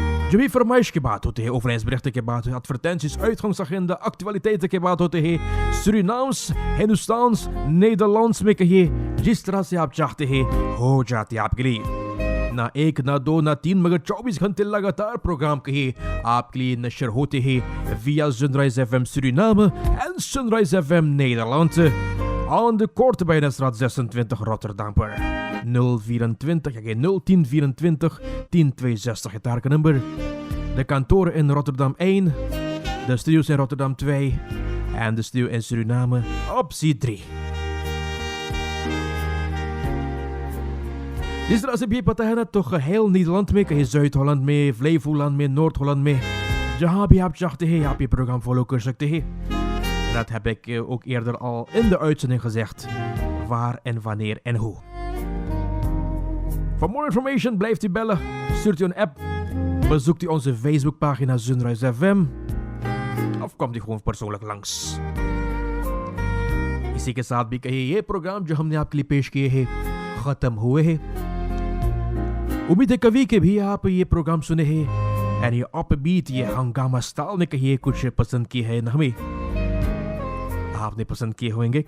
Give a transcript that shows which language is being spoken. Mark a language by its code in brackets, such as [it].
[hi] जो भी फरमाइश की बात होती है, overheidsberichten की बात है, [nl] advertenties, uitgangsagenda, actualiteiten [hi] की बात होती है, Surinaams, Hindoestaans, Nederlands में कहिए, जिस तरह से आप चाहते हैं हो जाती है आपके लिए. ना 1, ना 2, ना 3 मगर 24 घंटे लगातार प्रोग्राम कहिए आपके लिए नशर होते हैं via Sunrise FM Suriname en Sunrise FM Nederland. [nl] Aan de korte Bijnesstraat 26 Rotterdam per 024, ja geen 01024 1062 het targetnummer. De kantoren in Rotterdam 1, de studio's in Rotterdam 2 en de studio in Suriname optie 3. [hi] इस तरह से भी पता है ना तो [nl] geheel Nederland [hi] में कहीं Zuid-Holland में Flevoland में Noord-Holland में जहाँ भी आप चाहते हैं आप ये प्रोग्राम follow कर सकते हैं. [nl] En dat heb ik ook eerder al in de uitzending gezegd. Waar en wanneer en hoe. [en] For more information [nl] blijft u bellen. Stuurt u een app. Bezoekt u onze Facebookpagina Sunrise FM. Of komt u gewoon persoonlijk langs. [hi] इसी के साथ भी कहिए ये programme जो हमने आपके लिए पेश किए हैं खत्म हुए हैं. उम्मीद है कभी के भी आप ये प्रोग्राम सुने हैं और ये अपबीट ये हंगामा स्टाइल में कहिए कुछ पसंद किए हैं नगमे आपने पसंद किए होंगे.